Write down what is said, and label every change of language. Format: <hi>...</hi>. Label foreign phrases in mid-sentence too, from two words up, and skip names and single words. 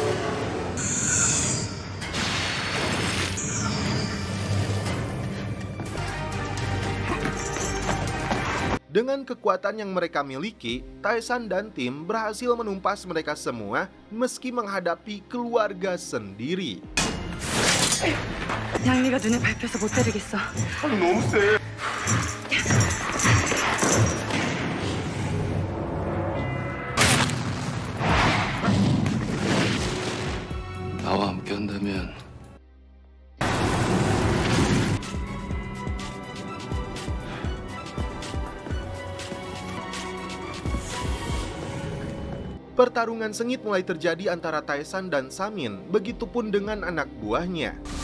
<id>Dengan kekuatan yang mereka miliki, Tae-san dan tim berhasil menumpas mereka semua meski menghadapi keluarga sendiri.</id> <ko>양미가 눈에 밟혀서 못 때리겠어. 나와 함께 한다면</ko> <id>Pertarungan sengit mulai terjadi antara Tae-san dan Samin, begitupun dengan anak buahnya.</id>